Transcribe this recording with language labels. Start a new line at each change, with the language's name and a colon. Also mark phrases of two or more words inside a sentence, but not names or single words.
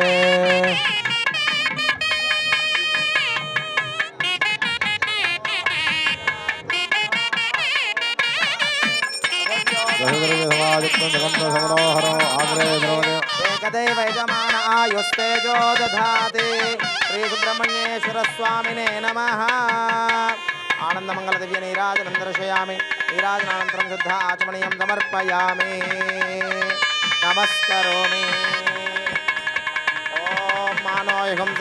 Sanskrit: ఏకదేవ యజమాన ఆయుస్తేజో దధాతి. శ్రీ సుబ్రహ్మణ్యేశ్వర స్వామినే నమః. आनन्दमङ्गलदिव्य नीराजनं दर्शयामि नीराजनानन्तरं शुद्ध आचमनीयं समर्पयामि नमस्करोमि ॐ मानो युगंसे